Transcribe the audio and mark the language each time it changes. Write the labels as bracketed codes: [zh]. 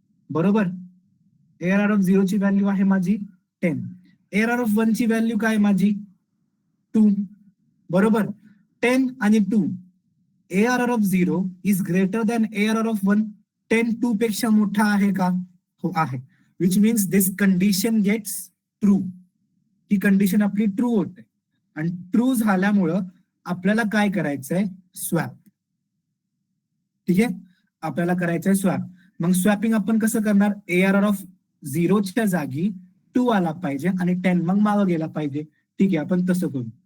[mr] बरोबर, ARR of 0 ची value आहे माझी 10. ARR ऑफ 1 ची व्हॅल्यू काय माझी? 2. बरोबर, 10 आणि 2. [en] ARR of 0 is greater than ARR of 1. [mr] 10 2 पेक्षा मोठा आहे का? हो आहे. [en] Which means this condition gets true. [mr] He condition आपली ट्रू होते. आणि ट्रू झाल्यामुळं आपल्याला काय करायचंय? स्वॅप. ठीक आहे, आपल्याला करायचंय स्वॅप. मग स्वॅपिंग आपण कसं करणार? ARR ऑफ 0च्या जागी 2 आला पाहिजे आणि 10 मग मागं गेला पाहिजे. ठीक आहे, आपण तसं करू.